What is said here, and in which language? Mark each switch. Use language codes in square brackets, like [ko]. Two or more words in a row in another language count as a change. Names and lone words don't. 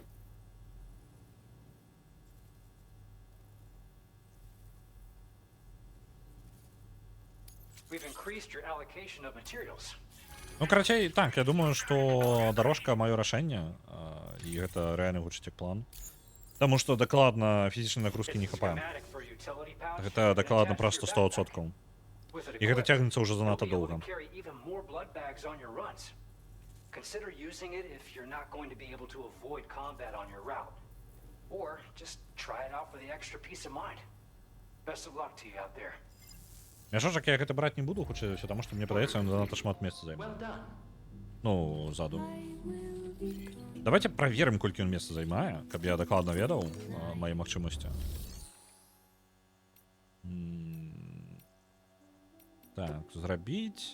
[be] Ну, карацей, так, я думаю, што дорожка маё рашэнне, і гэта рэальны гучыць план. Таму што дакладна фізічнай нагрузкі не хапае. Гэта дакладна проста 100%. І гэта цягнецца ўжо занадта доўга. [en] Consider using it if you're not going to be able to avoid combat on your route. Or just try it out for the extra peace of mind. Best of luck to you out there. [be] Мяшочак я гэта браць не буду, хутчэй, таму што мне падаецца, ён занадта шмат месца займае. Ну, ззаду. Давайте праверым, колькі ён месца займае, каб я дакладна ведаў мае магчымасці. Так, зрабіць...